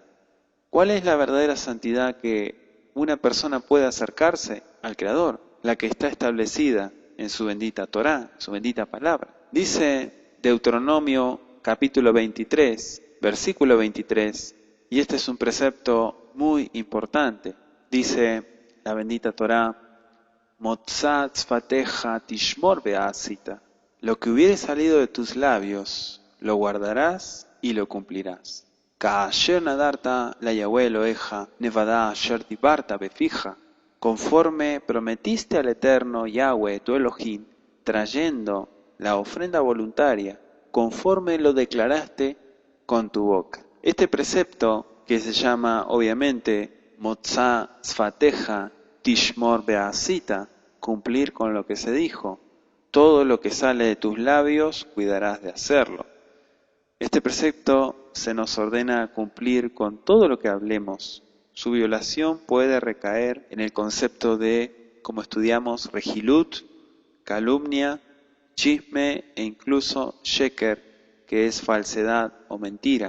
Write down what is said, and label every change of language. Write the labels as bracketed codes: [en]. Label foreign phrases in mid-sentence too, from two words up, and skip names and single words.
[es] ¿Cuál es la verdadera santidad que una persona puede acercarse al Creador? La que está establecida en su bendita Torá, su bendita palabra. Dice Deuteronomio capítulo 23, versículo 23, y este es un precepto muy importante. Dice la bendita Torá: [he] מוצא שפתיך תשמר ועשית. [es] Lo que hubiere salido de tus labios, lo guardarás y lo cumplirás. [he] כאשר נדרת ל יהוה אלהיך נדבה אשר דברת בפיך. [es] Conforme prometiste al Eterno Yahweh tu Elohim, trayendo la ofrenda voluntaria, conforme lo declaraste con tu boca. Este precepto, que se llama obviamente [he] מוצא שפתיך תשמר ועשית, [es] cumplir con lo que se dijo, todo lo que sale de tus labios cuidarás de hacerlo. Este precepto se nos ordena cumplir con todo lo que hablemos. Su violación puede recaer en el concepto de, como estudiamos, regilut, calumnia, chisme e incluso sheker, que es falsedad o mentira.